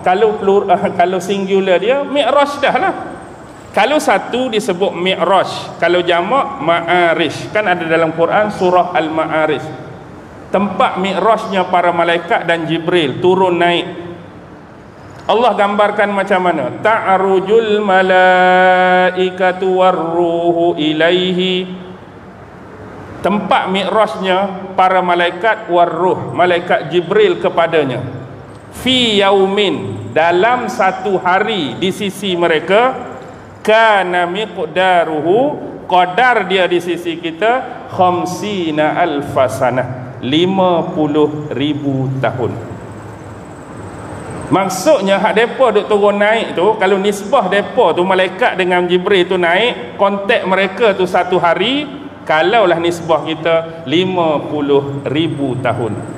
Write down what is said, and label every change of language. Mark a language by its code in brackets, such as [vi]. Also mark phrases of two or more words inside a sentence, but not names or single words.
[ms] Kalau singular dia Mi'raj dah lah. Kalau satu disebut Mi'raj, kalau jamak Ma'arij. Kan ada dalam Quran surah Al-Ma'arij. Tempat Mi'rajnya para malaikat dan Jibril turun naik. Allah gambarkan macam mana? [ar] تعرج الملائكة والروح إليه. [ms] Tempat Mi'rajnya para malaikat warruh, malaikat Jibril kepadanya. [ar] في يوم, [ms] dalam satu hari di sisi mereka, [ar] كان مقداره, [ms] qadar dia di sisi kita, [ar] خمسين ألف سنة, [ms] 50,000 tahun. Maksudnya hak depa duk turun naik tu, kalau nisbah depa tu malaikat dengan Jibril tu naik, kontak mereka tu satu hari, kalaulah nisbah kita 50,000 tahun.